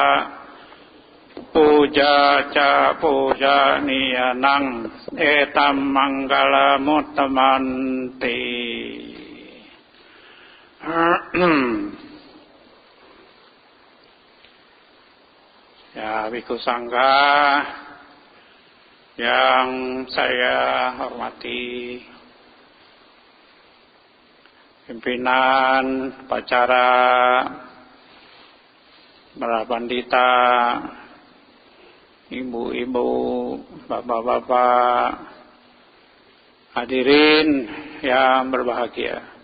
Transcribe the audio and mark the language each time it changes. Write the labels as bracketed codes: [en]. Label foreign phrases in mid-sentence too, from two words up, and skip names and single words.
[pi] Puja ca puja niyanang etam manggala muttamanti. [id] Ya, Bhikkhu Sangha yang saya hormati, pimpinan upacara, para pandita, ibu-ibu, bapak-bapak, hadirin yang berbahagia.